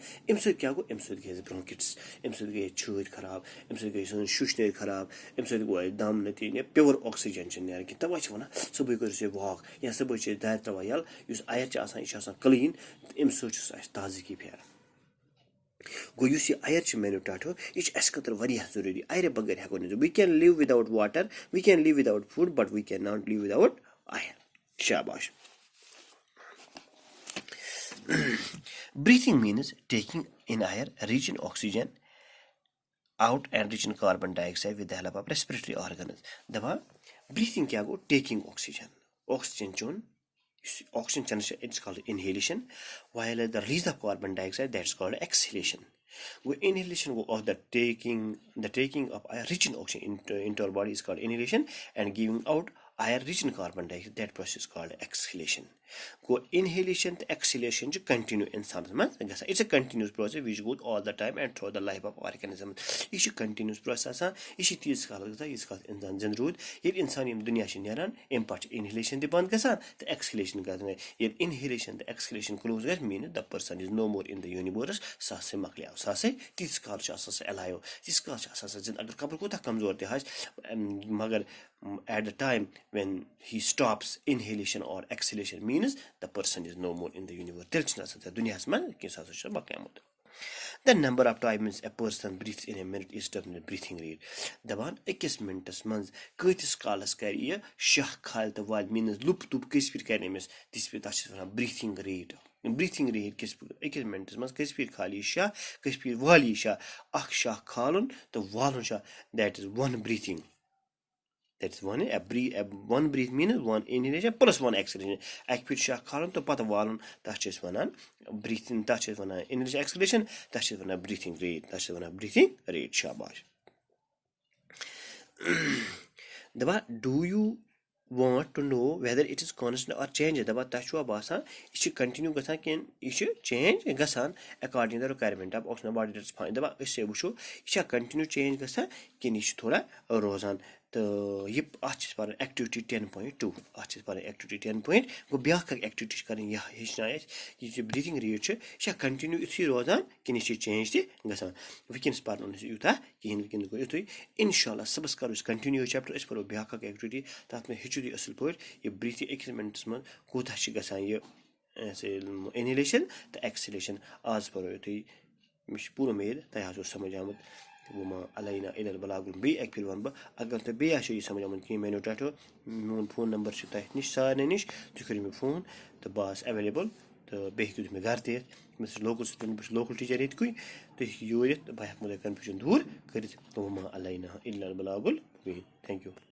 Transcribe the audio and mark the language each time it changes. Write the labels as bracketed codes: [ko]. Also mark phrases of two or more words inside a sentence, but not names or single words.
[ks] اَمہِ سۭتۍ کیٛاہ گوٚو, اَمہِ سۭتۍ گٔے اَسہِ برٛونٛکِٹٕس, اَمہِ سۭتۍ گٔے اَسہِ چھٲتۍ خراب, اَمہِ سۭتۍ گٔے سٲنۍ شُشنٲرۍ خراب, اَمہِ سۭتۍ گوٚو اَسہِ دَم نٔتیٖجہٕ یا پیور آکسیجن چھِنہٕ نیران کینٛہہ. تَوَے چھِ وَنان صُبحٲے کٔرِو سا واک یا صُبحٲے چھِ أسۍ دارِ ترٛاوان یَلہٕ. یُس اَیر چھِ آسان یہِ چھِ آسان کٕلیٖن تہٕ اَمہِ سۭتۍ چھُ سُہ اَسہِ تازگی پھیران. گوٚو یُس یہِ اَیر چھِ میٛانیو ٹاٹھو یہِ چھِ اَسہِ خٲطرٕ واریاہ ضروٗری. اَیرٕ بغٲر ہٮ۪کو نہٕ. [en] we can live without water, we can live without food, but we can not live without air. [ks] شاباش. [en] Breathing means taking in air rich in oxygen out and rich in carbon dioxide with the help of respiratory organs. [ks] دَپان breathing کیٛاہ گوٚو, [en] taking oxygen. [ks] Oxygen چوٚن, یُس oxygen چٮ۪نہٕ چھِ [en] it's called inhalation, while the release of carbon dioxide that's called exhalation. گوٚو inhalation گوٚو of the taking of air rich in oxygen into our body is called inhalation, and giving out air rich in carbon dioxide, that process is called exhalation. [ks] گوٚو inhalation تہٕ exhalation چھِ continue اِنسانَس منٛز گژھان. [en] It's a continuous process which goes all the time and through the life of organism. [ks] یہِ چھِ [en] continuous process [ks] آسان, یہِ چھِ تیٖتِس کالَس گژھان ییٖتِس کالَس اِنسان زِندٕ روٗد. ییٚلہِ اِنسان یِم دُنیا چھِ نیران اَمہِ پَتہٕ چھِ inhalation تہِ بنٛد گژھان تہٕ exhalation گژھان. ییٚلہِ inhalation تہٕ exhalation close گژھِ [en] means the person is no more in the universe. [ks] سُہ ہسا مۄکلیو, سُہ ہسا تیٖتِس کالَس چھُ آسان سُہ alive, تیٖتِس کالَس چھُ آسان سُہ زِندٕ. اگر قبر کوٗتاہ کمزور تہِ آسہِ, مگر [en] at the time when he stops inhalation or exhalation means the person is no more in the universe. [ks] تیٚلہِ چھِنہٕ آسان ژےٚ دُنیاہَس منٛز کینٛہہ, سُہ ہسا چھُ مۄکلیومُت. [en] The number of times a person breathes in a minute is definitely breathing rate. [ks] دَپان أکِس مِنٹَس منٛز کۭتِس کالَس کَرِ یہِ شاہ کھالہِ تہٕ والہِ, میٖنٕز لُپ تُپ کٔژِ پھِرِ کَرِ أمِس, تِژھ پھِرِ تَتھ چھِ وَنان [en] breathing rate. breathing rate [ks] کِژھ أکِس مِنٹَس منٛز کٔژِ پھِرِ کھالہِ یہِ شاہ, کٔژِ پھِرِ والہِ یہِ شاہ. اَکھ شاہ کھالُن تہٕ والُن شاہ, [en] that is one breathing. That's one breath means one inhalation plus one exhalation. [ks] اَکہِ پھِرِ شاہ کھالُن تہٕ پَتہٕ والُن, تَتھ چھِ أسۍ وَنان breathing, تَتھ چھِ أسۍ وَنان [en] inhalation exhalation, [ks] تَتھ چھِ أسۍ وَنان [en] breathing rate, [ks] تَتھ چھِ أسۍ وَنان [en] breathing rate. [ks] شاباش. دَپان [en] do you want to know whether it is constant or change. [ks] دَپان تۄہہِ چھُوا باسان یہِ چھِ کَنٹِنیوٗ گژھان کِنہٕ یہِ چھِ چینج گژھان [en] according to the requirement of oxygen body that is fine. [ks] دَپان أسۍ وٕچھو یہِ چھا [en] continue change [ks] گژھان کِنہٕ یہِ چھِ تھوڑا روزان. تہٕ یہِ اَتھ چھِ أسۍ پَران ایٚکٹِوِٹی 10.2. اَتھ چھِ أسۍ پَران ایٚکٹِوِٹی 10. گوٚو بیٛاکھ اَکھ ایٚکٹِوِٹی چھِ کَرٕنۍ, یہِ ہیٚچھناے اَسہِ یہِ چھِ [en] breathing rate [ks] چھِ یہِ چھا کَنٹِنیوٗ یُتھُے روزان کِنہٕ یہِ چھِ چینج تہِ گژھان. وٕنکٮ۪نَس پَرنو نہٕ أسۍ یوٗتاہ کِہیٖنۍ, وٕنکٮ۪نَس گوٚو یُتھُے. [ar] اِنشاء اللہ [ks] صُبحَس کَرو أسۍ کَنٹِنیوٗ یہِ چَپٹَر, أسۍ پَرو بیٛاکھ اَکھ ایٚکٹِوِٹی, تَتھ منٛز ہیٚچھِو تُہۍ اَصٕل پٲٹھۍ یہِ برٛیٖتھِنٛگ أکِس مِنٹَس منٛز کوٗتاہ چھِ گژھان یہِ اِنہلیشَن تہٕ ایٚکسلیشَن. آز پَرو یُتھُے, مےٚ چھِ پوٗرٕ اُمید تۄہہِ آسیو سَمٕجھ آمُت. [ar] وما علینا الا البلاغ. [ks] بیٚیہِ اَکہِ پھِرِ وَنہٕ بہٕ, اگر تۄہہِ بیٚیہِ آسیو یہِ سَمٕجھ آمُت کِہیٖنۍ میٛانیو ٹاٹھو, میون فون نمبر چھُ تۄہہِ نِش سارنٕے نِش, تُہۍ کٔرِو مےٚ فون تہٕ بہٕ آسہٕ ایویلیبٕل. تہٕ بیٚیہِ ہیٚکِو تُہۍ مےٚ گَرٕ تہِ یِتھ, مےٚ چھُ [en] local student, [ks] بہٕ چھُس [en] local teacher [ks] ییٚتہِ کُے, تُہۍ ہیٚکِو یور یِتھ تہٕ بہٕ ہٮ۪کہو تۄہہِ کَنفیوٗجَن دوٗر کٔرِتھ. [ar] وما علینا الا البلاغ. [en] thank you.